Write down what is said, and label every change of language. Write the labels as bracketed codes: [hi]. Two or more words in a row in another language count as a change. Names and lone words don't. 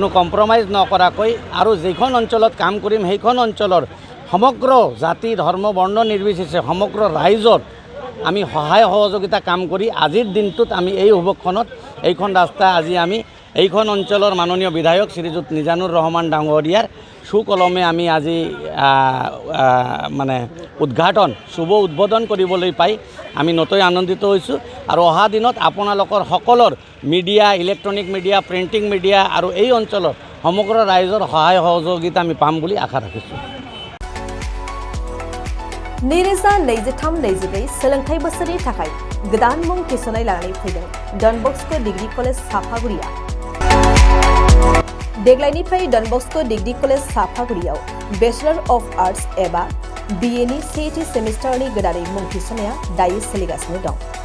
[as] কম্প্ৰমাইজ নকৰাকৈ আৰু যিখন অঞ্চলত কাম কৰিম সেইখন অঞ্চলৰ সমগ্ৰ জাতি ধৰ্ম বৰ্ণ নিৰ্বিশেষে সমগ্ৰ ৰাইজৰ আমি সহায় সহযোগিতা কাম কৰি আজিৰ দিনটোত আমি এই শুভক্ষণত এইখন ৰাস্তা আজি আমি এইখন অঞ্চলৰ মাননীয় বিধায়ক শ্ৰীযুত নিজানুৰ ৰহমান ডাঙৰীয়াৰ সুকলমে আমি আজি মানে শুভ উদ্বোধন কৰিবলৈ পাই আমি নথৈ আনন্দিত হৈছোঁ। আৰু অহা দিনত আপোনালোকৰ সকলৰ মিডিয়া, ইলেক্ট্ৰনিক মিডিয়া, প্ৰিণ্টিং মিডিয়া আৰু এই অঞ্চলৰ সমগ্ৰ ৰাইজৰ সহায় সহযোগিতা আমি পাম বুলি আশা ৰাখিছোঁ। [brx] नैरोजा 23-24 सोलोंथाइ बोसोरनि थाखाय गोदान मुं थिसननाय लानानै फैदों डन बस्क' डिग्री कलेज साफागुरिया। देग्लायनिफ्राय डन बस्क' डिग्री कलेज साफागुरियाव [en] Bachelor of Arts [brx] एबा BA नि सेथि सेमिस्टारनि गोदानै मुं थिसननाया दायो सोलिगासिनो दं।